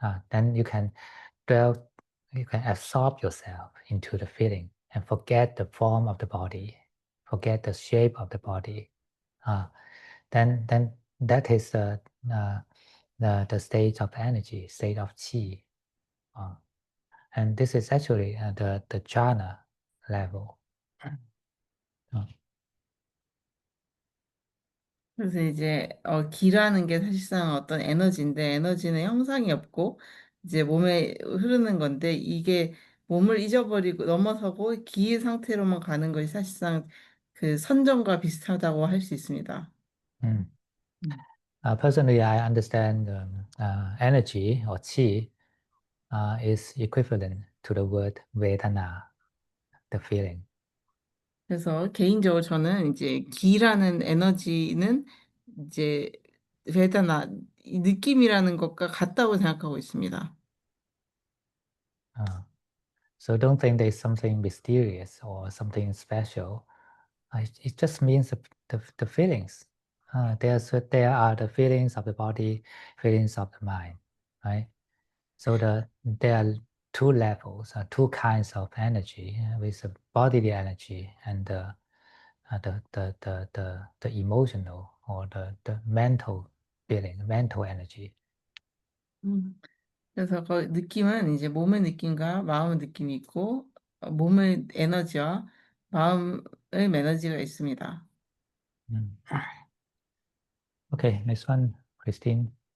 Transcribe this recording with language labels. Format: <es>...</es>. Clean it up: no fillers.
<en>Then you can absorb yourself into the feeling and forget the form of the body, forget the shape of the body. Then that is the state of energy, state of qi. And this is actually the jhana level.</en> <ko>그래서 이제 기라는 게 사실상 어떤 에너지인데 에너지는 형상이 없고 이제 몸에 흐르는 건데 이게 몸을 잊어버리고 넘어서고 기의 상태로만 가는 것이 사실상 그 선정과 비슷하다고 할 수 있습니다.</ko> <en>Personally, I understand energy or qi is equivalent to the word vedana, the feeling.</en> <ko>그래서 개인적으로 저는 이제 기라는 에너지는 이제 베다나 이 느낌이라는 것과 같다고 생각하고 있습니다.</ko> <en>So don't think there's something mysterious or something special. It just means the feelings. There are the feelings of the body, feelings of the mind, right? So there are two levels, two kinds of energy, with the bodily energy and the emotional or the mental feeling, mental energy.</en> <ko>그래서 그 느낌은 이제 몸의 느낌과 마음의 느낌이 있고 몸의 에너지와 마음의 에너지가 있습니다.</ko> <en>Okay, next one, Christine.</en>